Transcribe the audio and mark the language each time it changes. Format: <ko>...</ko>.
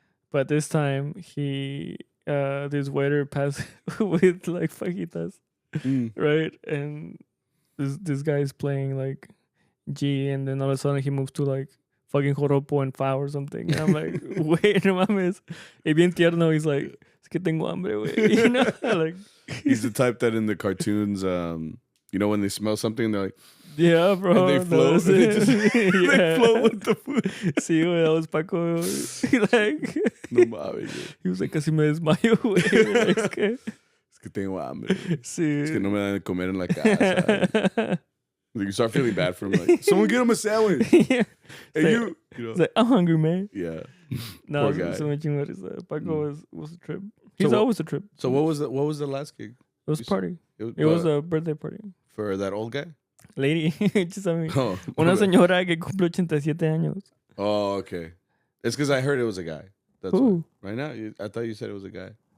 <en>But this time this waiter passed with like fajitas, right? And this guy is playing like G, and then all of a sudden he moves to like fucking joropo and fa or something. And I'm like, wait,</en> <es>no mames. Y bien tierno,</es> <en>he's like,</en> <es>es que tengo hambre, güey.</es> <en>You know? Like, he's the type that in the cartoons, you know, when they smell something, they're like, yeah, bro. And they float. They float with the food.</en> <es>Sí, güey,</es> <en>that was Paco. Like,</en> <es>no mames.</es> <en>He was like,</en> <es>casi me desmayo, güey. Es que tengo hambre. Sí. Es que no me dan de comer en la casa.</es> <en>Like you start feeling bad for him. Like, someone get him a sandwich. Yeah. Hey, you know. It's like, I'm hungry, man. Yeah. No, Poor guy. So much Paco was a trip. He's always a trip. So what was the last gig? It was a party. It was a birthday party. For that old guy? Lady.</en> <es>Una señora que cumple 87 años.</es> <en>Oh, okay. It's because I heard it was a guy. That's Who? Why. Right now? I thought you said it was a guy.</en>